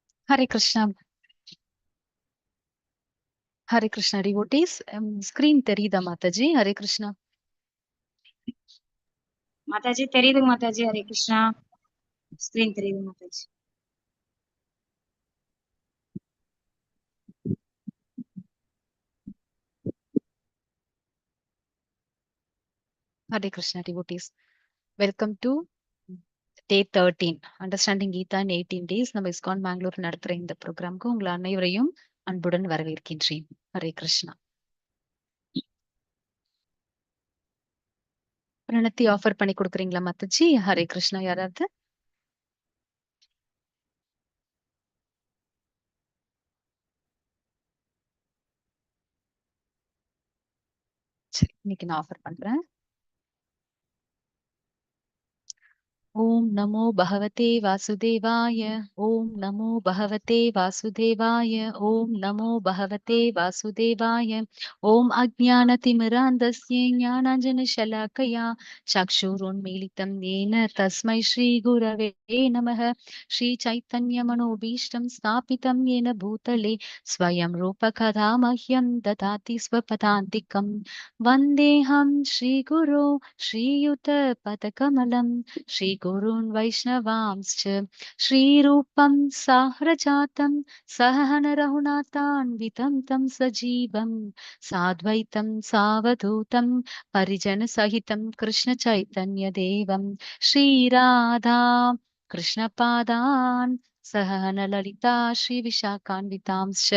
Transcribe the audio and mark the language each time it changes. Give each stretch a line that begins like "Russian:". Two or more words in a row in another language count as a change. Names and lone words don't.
English: Hare Krishna. Hare Krishna devotees.
Tamil: Screen தெரியுதா மாதாஜி? ஹரே கிருஷ்ணா. மாதாஜி தெரியுது மாதாஜி. ஹரே கிருஷ்ணா. ஸ்கிரீன் தெரியுது மாதாஜி.
English: Hare Krishna devotees. Welcome to day 13. Understanding Gita in 18 days.
Tamil: நம்ம இஸ்கான் பெங்களூர் நடத்துற இந்த ப்ரோக்ராம்க்கு உங்களை அனைவரையும் அன்புடன் வரவேற்கின்றேன். ஹரே கிருஷ்ணா. பிரணத்தி ஆஃபர் பண்ணி கொடுக்குறீங்களா மாதாஜி? ஹரே கிருஷ்ணா. யாராவது? சரி, இன்னைக்கு நான் ஆஃபர் பண்றேன்.
Sanskrit: ॐ नमो भगवते वासुदेवाय. ॐ नमो भगवते वासुदेवाय. ॐ नमो भगवते वासुदेवाय। ॐ अज्ञानतिमिरान्धस्य ஞானாஞ்சனशलाकया चक्षुरुन्मीलितं येन तस्मै श्रीगुरवे नमः. श्रीचैतन्यमनोभीष्टं स्थापितं येन भूतले स्वयं रूपकदा मह्यं ददाति स्वपदान्तिकं। वन्देऽहं श्रीगुरो श्रीयुतपदकमलं श्रीगुरून् वैष्णवांश्च श्रीरूपं साह्रजातं सहन रघुनाथान्वितं तं सजीवं साद्वैतं सावधूतं परिजनसहितं कृष्णचैतन्यदेवं श्रीराधा कृष्णपादान् सहन ललिता श्रीविशाखान्वितांश्च।